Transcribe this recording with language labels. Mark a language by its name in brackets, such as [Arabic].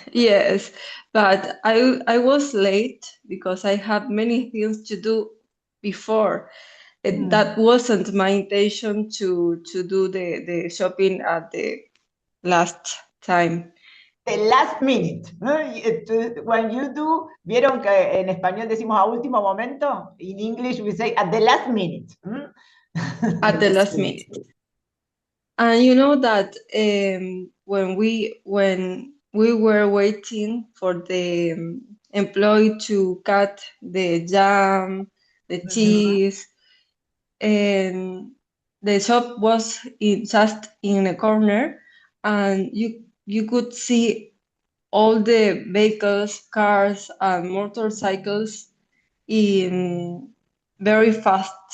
[English] Yes, but I was late because I had many things to do before. That wasn't my intention to do the shopping at the last time. The last minute, ¿no? When you do, [Spanish] ¿vieron que en español decimos a último momento? [English] In English we say at the last minute. At the last minute. And you know that when we were waiting for the employee to cut the jam, the cheese, and the shop was just in a corner, and you could see all the vehicles, cars, and motorcycles in very fast,